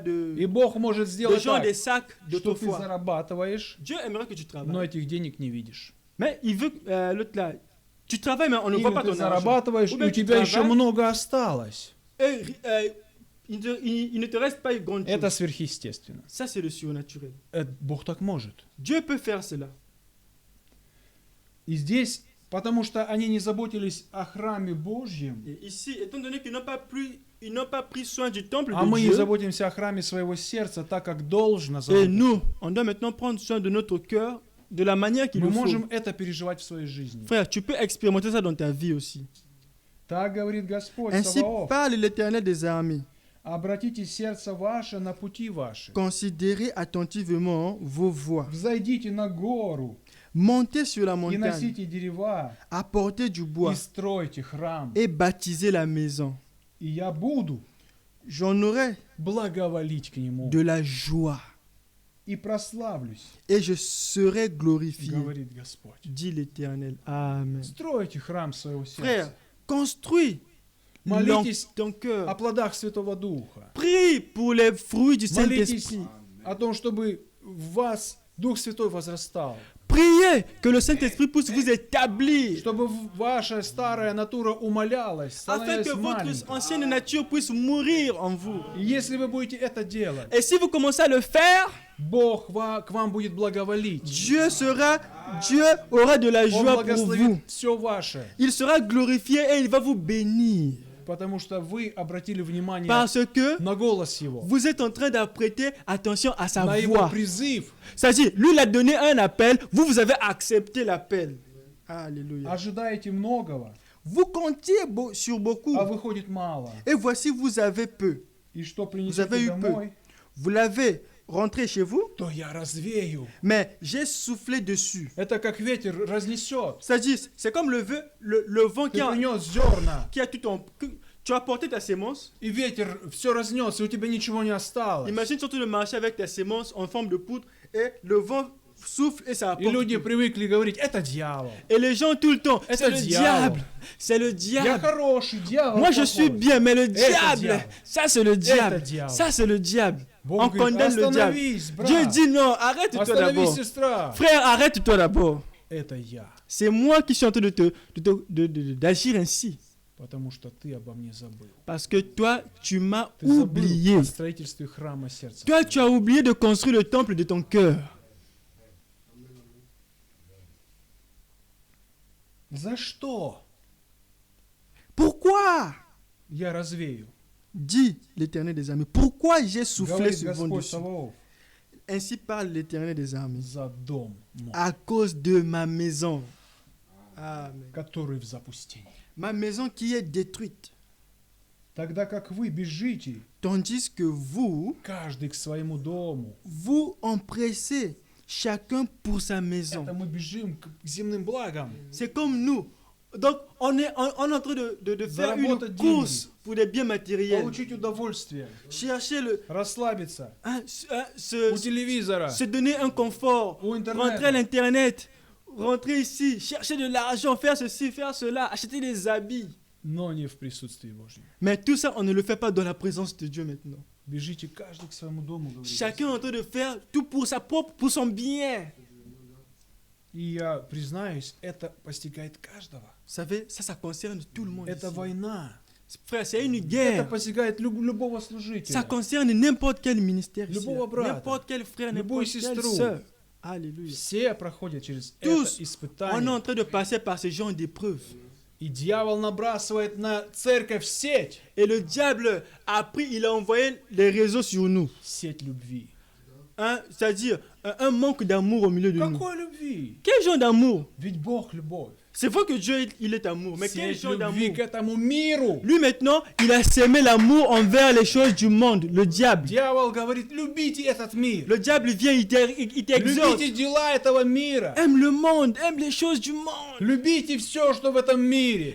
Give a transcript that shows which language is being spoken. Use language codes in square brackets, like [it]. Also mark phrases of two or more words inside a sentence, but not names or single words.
[ru] И [fr] de [ru] Бог может сделать [fr] gens [ru] так, [fr] des sacs [ru] что ты [fr] d'autrefois. [ru] зарабатываешь, [fr] Dieu aimerait que tu [ru] но [fr] travailles. [ru] этих денег не видишь. [fr] Mais il veut l'autre là. Tu travailles, mais on ne voit [ru] Или [fr] pas [ru] ты [fr] ton argent. [ru] зарабатываешь, [fr] Ou [ru] и [fr] bien [ru] у [fr] tu [ru] тебя еще [fr] travailles, [ru] много осталось. [fr] et, il ne te reste pas grand chose. [ru] Это сверхъестественно. [fr] Ça, c'est le surnaturel. [ru] Бог так может. [fr] Dieu peut faire cela. [ru] И здесь, потому что они не заботились о храме Божьем, [fr] Et ici, étant donné qu'ils n'ont pas pris soin du temple [ru] а [fr] de [ru] мы не [fr] Dieu, [ru] заботимся о храме своего сердца так, как должно [fr] et [ru] заботиться, [fr] nous, on doit maintenant prendre soin de notre cœur de la manière qu'il [ru] мы [fr] le faut. [ru] можем это переживать в своей жизни. [fr] Frère, tu peux expérimenter ça dans ta vie aussi. [ru] Так говорит Господь [fr] Ainsi [ru] Саваоф. [fr] parle l'Éternel des armées. [ru] Обратите сердце ваше на пути ваши. [fr] Considérez attentivement vos voies. [ru] Взойдите на гору, [fr] montez sur la [ru] и [fr] montagne, [ru] носите дерева, [fr] apportez du bois [ru] и стройте храм. [fr] et baptisez la maison. [ru] И я буду [fr] J'en aurai [ru] благоволить к нему [fr] de la joie [ru] и прославлюсь, [fr] et je serai glorifié, [ru] говорит Господь. [fr] dit l'Éternel. Amen. [ru] Стройте храм своего [fr] Frère, [ru] сердца. [fr] construis [ru] Молитесь [fr] ton cœur. [ru] о плодах Святого Духа. [fr] Prie pour les fruits du [ru] Молитесь [fr] Saint-Esprit. [ru] о том, чтобы в вас Дух Святой возрастал. [fr] Priez que le Saint-Esprit puisse vous établir, [ru] Чтобы ваша старая натура умалялась, [fr] afin [ru] становилась [fr] que votre [ru] маленькой. [fr] ancienne nature puisse mourir en vous. [ru] И если вы будете это делать, [fr] Et si vous commencez à le faire, [ru] Бог к вам будет благоволить. [fr] Dieu aura de la [ru] Он [fr] joie pour vous. [ru] благословит все ваше, [fr] Il sera glorifié et il va vous bénir. [ru] потому что вы обратили внимание [fr] Parce que [ru] на голос Его, [fr] vous êtes en train d'apprêter attention à sa [ru] на Его [fr] voix. [ru] призыв. [fr] C'est-à-dire, lui, il a donné un appel, vous avez accepté l'appel. Alléluia. [ru] Ожидаете многого, [fr] Vous comptiez sur beaucoup. [ru] а выходит мало. [fr] Et voici, vous avez peu. [ru] И что [fr] avez [ru] принесете [fr] eu [ru] домой, [fr] Vous l'avez rentré chez vous, [ru] то я развею. [fr] mais j'ai soufflé dessus. [ru] Это как ветер разнесет. [fr] C'est-à-dire, c'est comme le vent [ru] Ты принес зерна, [fr] qui a tout ton... Tu as porté ta sémence. [ru] и ветер все разнес, и у тебя ничего не осталось. [fr] Imagine surtout de marcher avec ta sémence en forme de poudre et le vent souffle et ça [ru] И [fr] apporte. [ru] люди привыкли говорить, это дьявол. [fr] Et les gens tout le temps, [ru] Это [fr] c'est le [ru] дьявол. [fr] diable. C'est le [ru] Я [fr] diable. [ru] хороший, дьявол [fr] Moi je suis [ru] плохой. [fr] bien, mais le diable. diable, ça c'est le diable. diable. Ça c'est le diable. [ru] Бог [fr] On [ru] говорит, [fr] condamne le diable. [ru] остановись, брат. [fr] Dieu dit non, arrête-toi [ru] Остановись, [fr] d'abord. [ru] сестра. [fr] Frère, arrête-toi d'abord. [ru] Это я, [fr] C'est moi qui suis en train d'agir ainsi. [ru] потому что ты обо мне забыл. [fr] Parce que toi, tu m'as [ru] Ты забыл [fr] oublié. [ru] о строительстве храма сердца. [fr] Toi, tu as oublié de construire le temple de ton cœur. [ru] За что [fr] Pourquoi? [ru] я развею? [fr] Dit l'Éternel des armées. Pourquoi j'ai soufflé [ru] Говорит [fr] ce vent [ru] Господь [fr] dessus? [ru] Саваоф. [fr] Ainsi parle l'Éternel des armées. [ru] За дом мой, [fr] À cause de ma maison. Amen. [ru] который в запустении. [fr] Ma maison qui est détruite. [ru] Тогда как вы бежите, [fr] Tandis que vous, [ru] каждый к своему дому. [fr] vous empressez chacun pour sa maison. [ru] Это мы бежим к земным благам. [fr] C'est comme nous. Donc, on est en train de faire une [ru] Заработать [fr] course pour des biens matériels. [ru] Получить удовольствие, [fr] Chercher le, [ru] расслабиться. [fr] se, [ru] У телевизора, [fr] se donner un confort. [ru] у [fr] Rentrer à [ru] интернета. [fr] l'internet. Rentrer ici. Chercher de l'argent. Faire ceci, faire cela. Acheter des habits. [ru] Но не в присутствии Божьем. [fr] Mais tout ça, on ne le fait pas dans la présence de Dieu maintenant. [ru] Бежите каждый к своему дому, говорит [fr] Chacun est en train de faire tout pour sa propre, pour son bien. [ru] И я признаюсь, это постигает каждого. [fr] Vous savez, ça concerne tout le monde. [ru] Это [fr] Ici. [ru] война. [fr] Frère, c'est une [ru] Это [fr] guerre. [ru] постигает любого [fr] Ça [ru] служителя. [fr] concerne n'importe quel ministère ici. [ru] Любого брата, [fr] N'importe quel frère, [ru] любую [fr] n'importe quelle [ru] сестру. [fr] sœur. Alléluia. [ru] Все проходят через [fr] Tous, [ru] это [fr] On est [ru] испытание. [fr] en train de passer par ce genre d'épreuves. [ru] И дьявол набрасывает на церковь сеть. [fr] Et le diable a pris, il a envoyé les réseaux sur nous. [ru] Сеть любви. [fr] C'est-à-dire un manque d'amour au milieu de nous. [ru] Какой любви? [fr] Quel genre d'amour? [ru] Ведь Бог любовь. [fr] C'est vrai que Dieu, il est amour, mais quel [ru] Сеть [fr] genre [ru] любви [fr] d'amour? [ru] к этому миру. [fr] Lui maintenant, il a sémé l'amour envers les choses du monde, le diable. [ru] Дьявол говорит, любите этот мир. [fr] Le diable vient, il t'exhorte. [ru] Любите дела этого мира. [fr] Aime le monde, aime les choses du monde. [ru] Любите все, что в этом мире.